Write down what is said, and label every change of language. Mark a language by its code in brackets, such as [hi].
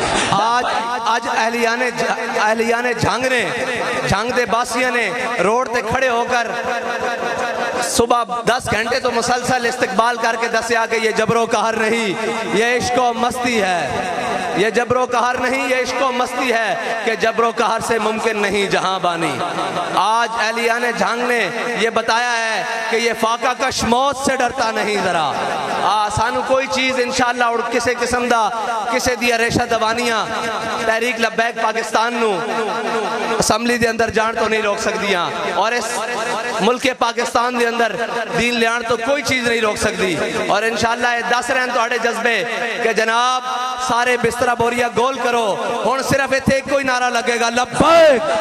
[ur] آج اہلیان جھنگ نے, [pa] جھنگ دے باسیاں نے روڈ تے [ur] کھڑے ہو کر صبح 10 گھنٹے تو مسلسل استقبال کر کے دسیا کہ یہ جبر و قہر نہیں, یہ عشق و مستی ہے, یہ جبر و قہر نہیں, یہ عشق و مستی ہے کہ جبر و قہر سے ممکن نہیں جہاں بانی. آج اہلیان جھنگ نے یہ بتایا ہے کہ یہ فاقہ کش موت سے ڈرتا نہیں ذرا. [pa] سانو کوئی چیز انشاءاللہ اور کسے قسم دا کسے دیا ریشہ دوانیاں تحریک لبیک پاکستان نو اسمبلی دے اندر جان تو نہیں روک سکدیاں, اور اس ملک پاکستان دے اندر دین لیان تو کوئی چیز نہیں روک سکتی. اور انشاءاللہ یہ دس رہن تو آڑے جذبے کہ جناب سارے بسترہ بوریا گول کرو, ہون صرف ایک کوئی نعرہ لگے گا, لبیک